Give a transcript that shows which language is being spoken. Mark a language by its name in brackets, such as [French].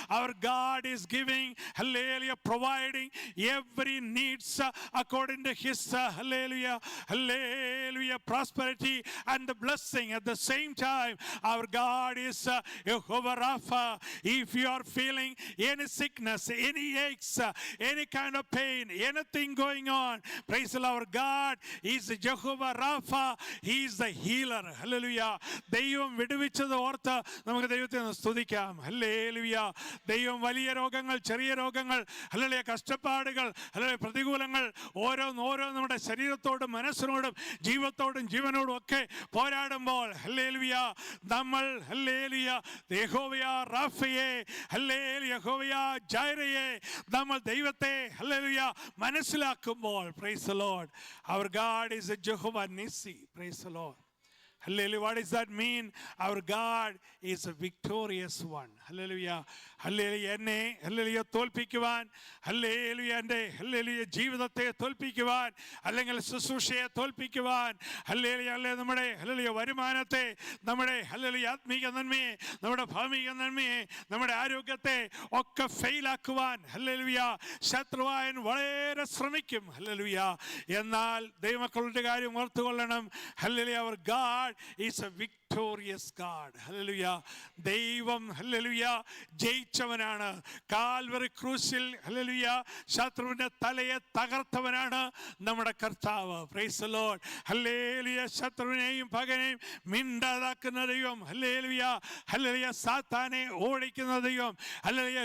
[English] Our God is giving, hallelujah, providing every needs according to his, hallelujah, hallelujah, prosperity and the blessing. At the same time, our God is Jehovah Rapha. If you are feeling any sickness, any aches, any kind of pain, anything going on, praise the Lord. Our God is Jehovah Rapha. He is the healer. Hallelujah. [Malayalam] ദൈവം വിടുവിച്ചത് ഓർത്ത് നമുക്ക് ദൈവത്തെ സ്തുതിക്കാം. Hallelujah. ദൈവം വലിയ രോഗങ്ങൾ, ചെറിയ രോഗങ്ങൾ, ഹല്ലേലൂയ, കഷ്ടപ്പാടുകൾ, ഹല്ലേലൂയ, പ്രതികൂലങ്ങൾ ഓരോന്നോരോ നമ്മുടെ ശരീരത്തോടും മനസ്സിനോടും ജീവിതത്തോടും ജീവനോടും ഒക്കെ പോരാടുമ്പോൾ ഹല്ലേലൂയ നമ്മൾ ഹല്ലേലൂയ യഹോവ റാഫയെ, ഹല്ലേലൂയ യഹോവ ജൈറയെ നമ്മൾ ദൈവത്തെ ഹല്ലേലൂയ മനസ്സിലാക്കുമ്പോൾ, [English] Praise the Lord, our God is a Jehovah Nissi. Praise the Lord. Hallelujah. What does that mean? Our God is a victorious one. Hallelujah. Hallelujah. [Malayalam] എന്നെ ഹല്ലേലൂയ തോൽപ്പിക്കുവാൻ, ഹല്ലേലൂയ എൻ്റെ hallelujah ജീവിതത്തെ തോൽപ്പിക്കുവാൻ, അല്ലെങ്കിൽ ശുശ്രൂഷയെ തോൽപ്പിക്കുവാൻ, ഹല്ലേലൂയ അല്ലേ നമ്മുടെ ഹല്ലേലൂയ വരുമാനത്തെ, നമ്മുടെ hallelujah ആത്മീക നന്മയെ, നമ്മുടെ ഭൗമിക നന്മയെ, നമ്മുടെ ആരോഗ്യത്തെ ഒക്കെ ഫെയിലാക്കുവാൻ ഹല്ലേലൂയ ശത്രുവായൻ വളരെ ശ്രമിക്കും. ഹല്ലേലൂയ. എന്നാൽ ദൈവമക്കളുടെ കാര്യം ഓർത്തുകൊള്ളണം. Hallelujah. [English] Our God is a victorious God. [Malayalam] Hallelujah. ദൈവം ഹല്ലേലൂയ ജയിച്ചവനാണ്. കാൽവറി ക്രൂശിൽ ഹല്ലേലൂയ ശത്രുവിന്റെ തലയെ തകർത്തവനാണ് നമ്മുടെ കർത്താവ്. [English] Praise the Lord. [Malayalam] ഹല്ലേലൂയ. ശത്രുവിനെയും പകനെയും മിണ്ടാതാക്കുന്ന ദൈവം. ഹല്ലേലൂയ. ഹല്ലേലൂയ. സാത്താനെ ഓടിക്കുന്ന ദൈവം. ഹല്ലേലൂയ.